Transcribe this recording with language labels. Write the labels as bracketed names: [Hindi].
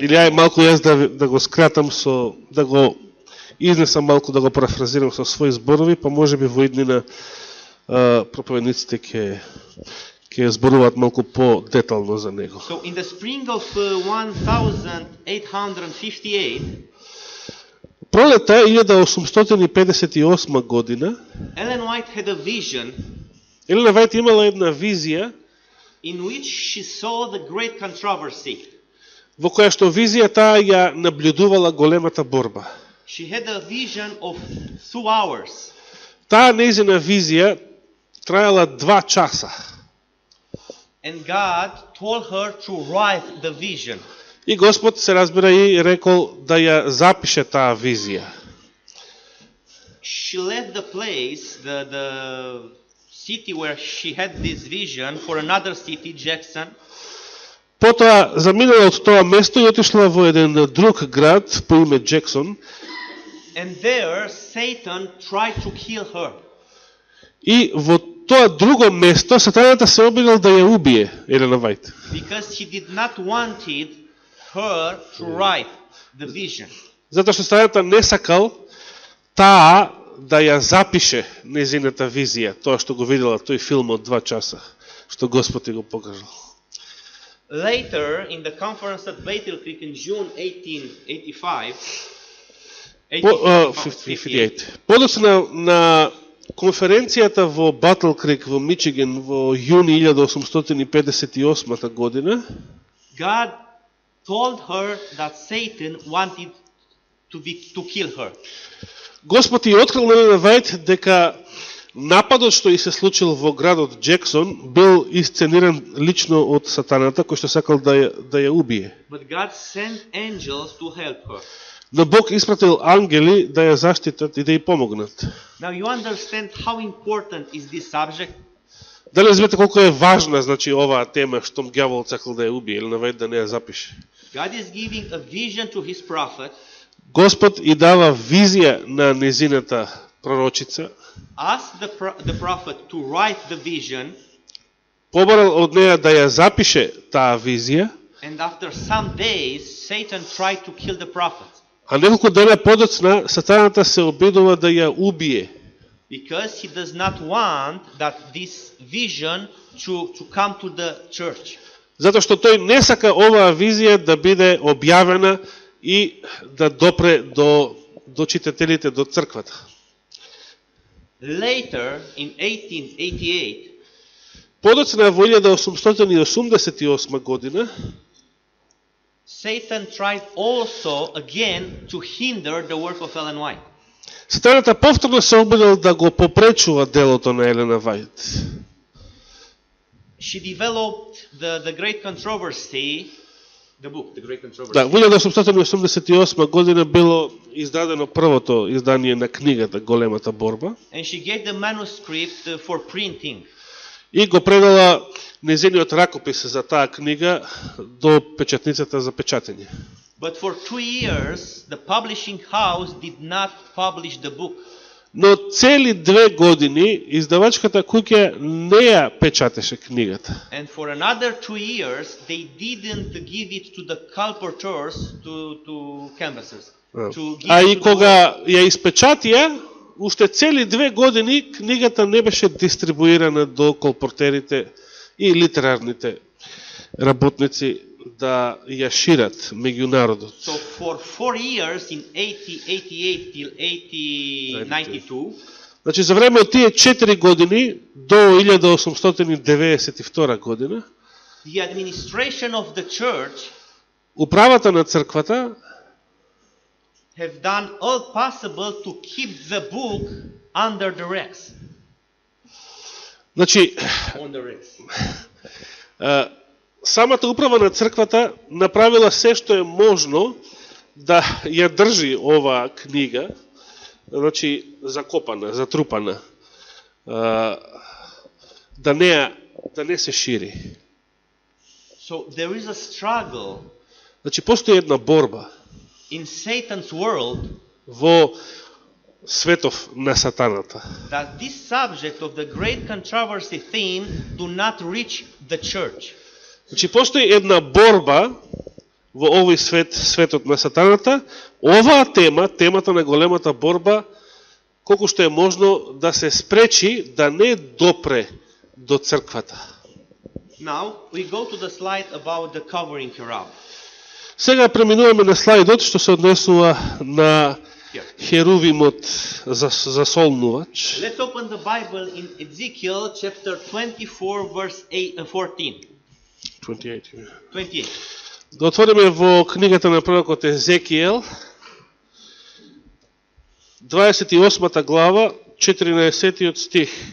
[Macedonian] Или ај малку јас да го скратам да го изнесам малку, да го парафразирам со своји зборови, па можеби во иднина проповедниците ќе зборуваат малку по-детално за него. [English] So in the spring of 1858, [Macedonian] Пролета 1858 година, [English] Ellen White had a vision [Macedonian] Елена Вајт имала една визија [English] in which she saw the great controversy. [Macedonian] во која што визија таа ја наблюдувала големата борба. [English] She had a vision of 2 hours. [Macedonian] Таа нејзина визија траела 2 часа. [English] And God told her to write the vision. [Macedonian] И Господ се разбира и рекол да ја запише таа визија. [English] She left the place, the city where she had this vision, for another city, Jackson. [Macedonian] Потоа заминала од тоа место и отишла во еден друг град по име Джексон. [English] And there Satan tried to kill her. [Macedonian] И во тоа друго место сатаната се обидел да ја убие Елена Вајт. [English] Because he did not wanted her to write the vision. [Macedonian] Затоа што сатаната не сакал таа да ја запише незината визија, тоа што го видела тој филм од 2 часа, што Господ го покажал. [English] Later, in the conference at Bethel Creek in June 1885, 58. [Macedonian] Подоцна на конференцијата во Батл Крик во Мичиген во јуни 1858 година, [English] God told her that Satan wanted to kill her. [Macedonian] Господ ја открил на Елена Вајт дека нападот што и се случил во градот Джексон бил исцениран лично од сатаната кој што сакал да ја убие. [English] But God sent angels to help her. [Macedonian] Но Бог испратил ангели да ја заштитат и да ја помогнат. [English] Now you understand how important is this subject? [Macedonian] Дали разбирате колку е важна, значи, оваа тема, штом ѓаволот сакал да ја убие или наведе да не ја запише? [English] God is giving a vision to his prophet. [Macedonian] Господ и дава визија на незината пророчица. [English] Ask the prophet to write the vision. [Macedonian] Побарал од неја да ја запише таа визија. [English] And after some days, Satan tried to kill the prophet. [Macedonian] А неколку дена подоцна сатаната се обидува да ја убие. [English] Because he does not want that this vision to come to the church. [Macedonian] Затоа што тој не сака оваа визија да биде објавена и да допре до читателите, до црквата. [English] Later, in 1888, [Macedonian] подоцна во 1888 година, [English] Satan tried also again to hinder the work of Ellen White. [Macedonian] сатаната повторно се обидел да го попречува делото на Елена Вајт. [English] She developed the great controversy, the book, The Great Controversy. [Macedonian] Да, во 1888 година било издадено првото издание на книгата Големата борба. [English] And she gave the manuscript for printing. [Macedonian] И го предала незиниот ракопис за таа книга до печатницата за печатење. [English] But for 2 years, the publishing house did not publish the book. [Macedonian] Но цели 2 години издавачката куќа не ја печатеше книгата. [English] And for another 2 years, they didn't give it to the colporteurs, to canvassers. [Macedonian] А и кога ја испечатија, уште цели 2 години книгата не беше дистрибуирана до колпортерите и литерарните работници да ја шират меѓу народот. [English] So for 4 years, in 1888 till 1892, [Macedonian] значи за време од тие 4 години до 1892 година, [English] the administration of the church [Macedonian] управата на црквата [English] have done all possible to keep the book under the Rex. [Macedonian] Значи, [English] On the Rex. [Macedonian] самата управа на црквата направила се што е можно да ја држи оваа книга, значи закопана, затрупана, да не се шири. [English] So there is a struggle. [Macedonian] Значи постои една борба [English] In Satan's world, [Macedonian] во светов на сатаната. [English] That this subject of the great controversy theme do not reach the church. [Macedonian] Значи постои една борба во овој свет, светот на сатаната. Оваа тема, темата на големата борба, колку што е можно да се спречи да не допре до црквата. [English] Now we go to the slide about the covering cherub. [Macedonian] Сега преминуваме на слайдот што се однесува на херувимот засолнувач. [English] Let's open the Bible in Ezekiel chapter 24 verse 14. 28. [Macedonian] Да отвориме во книгата на пророкот Езекиел, 28 глава, 14 стих.